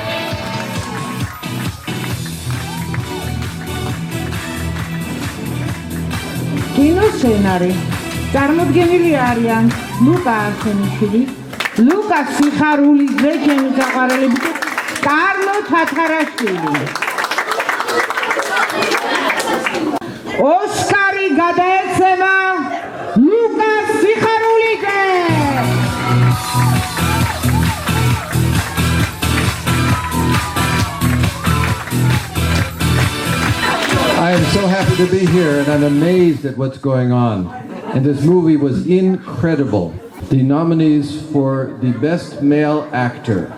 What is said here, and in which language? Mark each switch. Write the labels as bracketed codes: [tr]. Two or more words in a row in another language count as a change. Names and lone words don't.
[ka] კინოსცენარი წარმოდგენილი არიან ლუკა არსენიშვილი, ლუკა სიხარულიძე, ჩემი საყვარელები და კარლო თათარაშვილი. ოსკარი გადაეცემა ლუკა სიხარულიძე. [en] I am so happy to be here and I'm amazed at what's going on. And this movie was incredible. The nominees for the best male actor.